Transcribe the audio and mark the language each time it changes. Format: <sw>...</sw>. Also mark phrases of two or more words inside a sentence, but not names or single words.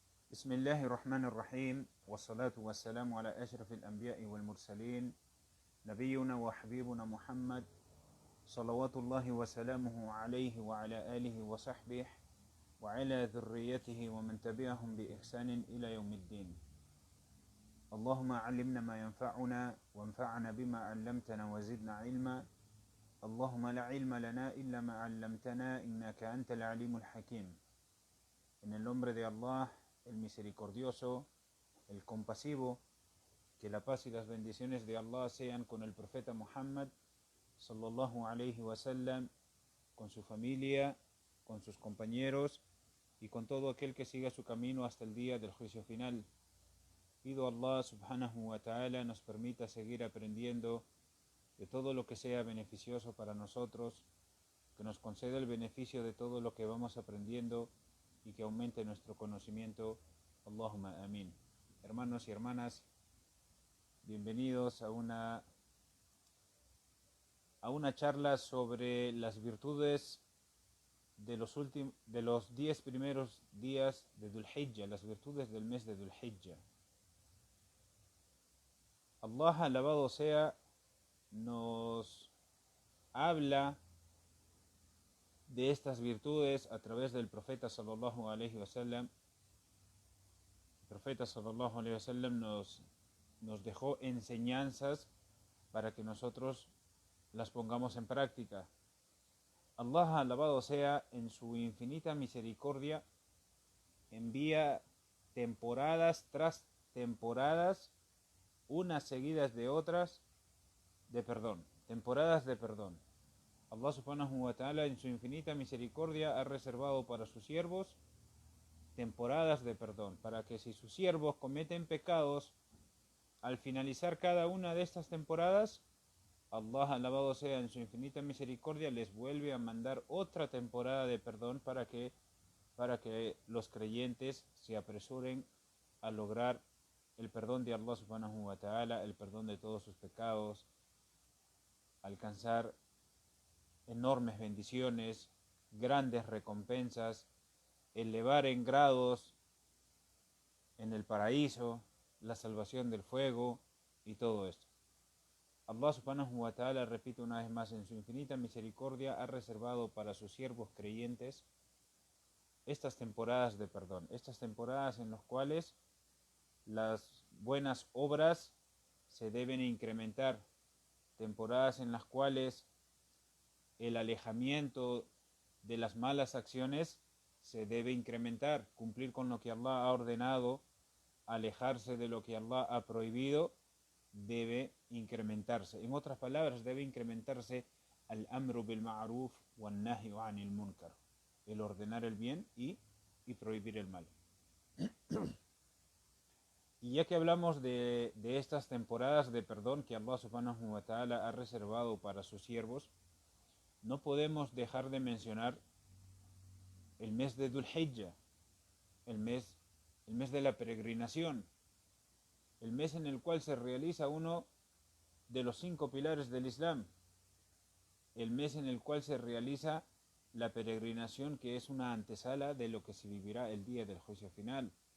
<ar>بسم الله الرحمن الرحيم والصلاة والسلام على أشرف الأنبياء والمرسلين نبينا وحبيبنا محمد صلوات الله وسلامه عليه وعلى آله وصحبه وعلى ذريته ومن تبعهم بإحسان إلى يوم الدين. اللهم علمنا ما ينفعنا وانفعنا بما علمتنا وزدنا علما. اللهم لا علم لنا إلا ما علمتنا إنك أنت العليم الحكيم.</ar> <es>En el nombre de Allah, el misericordioso, el compasivo, que la paz y las bendiciones de Allah sean con el profeta Muhammad</es> <ar>صلى الله عليه وسلم,</ar> <es>con su familia, con sus compañeros y con todo aquel que siga su camino hasta el día del juicio final. Pido a Allah</es> <ar>سبحانه وتعالى</ar> <es>nos permita seguir aprendiendo de todo lo que sea beneficioso para nosotros, que nos conceda el beneficio de todo lo que vamos aprendiendo y que aumente nuestro conocimiento.</es> <ar>اللهم آمين.</ar> <es>Hermanos y hermanas, bienvenidos a una charla sobre las virtudes de los 10 primeros días de Dhul Hijjah, las virtudes del mes de Dhul Hijjah. Allah, alabado sea, nos habla de estas virtudes a través del profeta</es> <ar>صلى الله عليه وسلم.</ar> <es>El profeta</es> <ar>صلى الله عليه وسلم</ar> <es>nos dejó enseñanzas para que nosotros las pongamos en práctica. Allah, alabado sea, en su infinita misericordia envía temporadas tras temporadas, unas seguidas de otras, de perdón, temporadas de perdón. Allah</es> <ar>سبحانه وتعالى</ar> <es>en su infinita misericordia ha reservado para sus siervos temporadas de perdón, para que si sus siervos cometen pecados, al finalizar cada una de estas temporadas, Allah, alabado sea en su infinita misericordia, les vuelve a mandar otra temporada de perdón para que los creyentes se apresuren a lograr el perdón de Allah</es> <ar>سبحانه وتعالى,</ar> <es>el perdón de todos sus pecados, alcanzar enormes bendiciones, grandes recompensas, elevar en grados en el paraíso, la salvación del fuego y todo esto.</es> <ar>الله سبحانه وتعالى,</ar> <es>repito una vez más, en su infinita misericordia ha reservado para sus siervos creyentes estas temporadas de perdón, estas temporadas en las cuales las buenas obras se deben incrementar, temporadas en las cuales el alejamiento de las malas acciones se debe incrementar, cumplir con lo que Allah ha ordenado, alejarse de lo que Allah ha prohibido, debe incrementarse. En otras palabras, debe incrementarse</es> <ar>الأمر بالمعروف والنهي عن المنكر,</ar> <es>el ordenar el bien y prohibir el mal. Y ya que hablamos de estas temporadas de perdón que Allah</es> <ar>سبحانه وتعالى</ar> <es>ha reservado para sus siervos, no podemos dejar de mencionar el mes de Dhul Hijjah, el mes de la peregrinación, el mes en el cual se realiza uno de los 5 pilares del Islam, el mes en el cual se realiza la peregrinación, que es una antesala de lo que se vivirá el día del juicio final.</es>